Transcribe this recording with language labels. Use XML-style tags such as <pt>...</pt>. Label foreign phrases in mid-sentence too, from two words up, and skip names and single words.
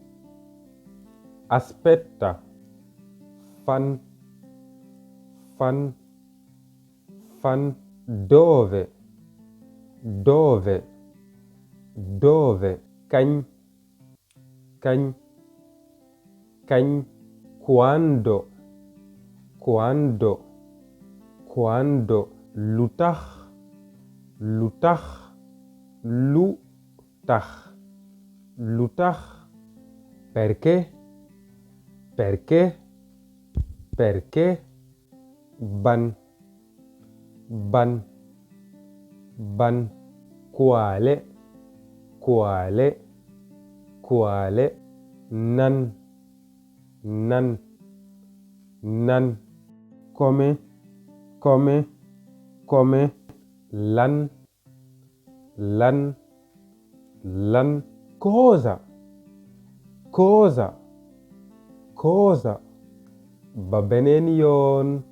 <wo>aspetta fan fan fan</wo> <it>dove dove dove</it> <wo>kañ kañ kañ</wo> <it>quando quando quando</it> <wo>lu tax lu tax lu tax lu tax</wo> <it>perché perché perché</it> <wo>ban ban ban</wo> <it>quale quale quale</it> <wo>nan nan nan</wo> <it>come come come</it> <wo>lan lan lan</wo> <it>cosa cosa cosa</it> <wo>ba beneen yoon</wo>